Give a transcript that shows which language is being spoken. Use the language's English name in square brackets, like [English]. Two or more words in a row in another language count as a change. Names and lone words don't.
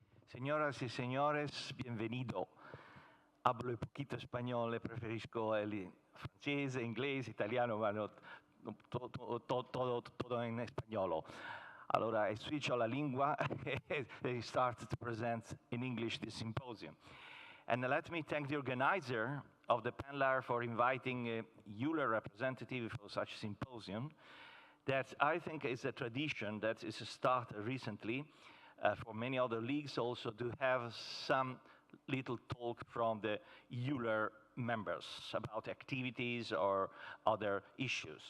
[Spanish] Señoras y señores, bienvenido. Hablo un poquito español, preferisco el francés, inglés, [Italian] italiano, ma todo in spagnolo. [English] Allora, I switch [Italian] alla lingua [English] and start to present in English this symposium. And let me thank the organizer of the Panlar for inviting a Eular representative for such symposium. That I think is a tradition that is started recently for many other leagues also to have some little talk from the Eular members about activities or other issues.